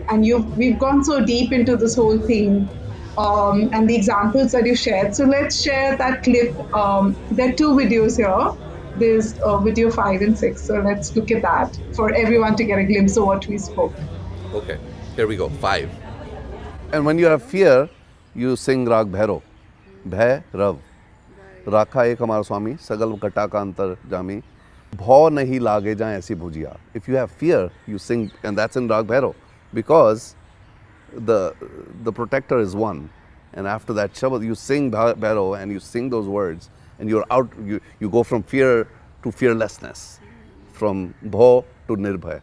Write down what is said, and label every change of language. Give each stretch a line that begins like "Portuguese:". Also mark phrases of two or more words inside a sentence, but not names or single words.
English: And we've gone so deep into this whole thing, and the examples that you shared. So let's share that clip. There are two videos here. There's video 5 and 6. So let's look at that for everyone to get a glimpse of what we spoke. Okay, here we go. 5. And when you have fear, you sing Rag Bhairo.
Punjabi: ਭੈ ਰਉ। ਰਾਖਾ ਏਕ ਹਮਾਰਾ ਸੁਆਮੀ, ਸਗਲ ਘਟਾ ਕਾ ਅੰਤਰ ਜਾਮੀ. ਭਉ ਨਾਹੀ ਲਾਗੈ ਜਾਏ ਐਸੀ ਬੁਝੀਆ.
English: If you have fear, you sing, and that's in Rag Bhairo, because the protector is one. And after that Shabad, you sing Bhairo and you sing those words, and you're out. You go from fear to fearlessness, from Bhaw to Nirbhay.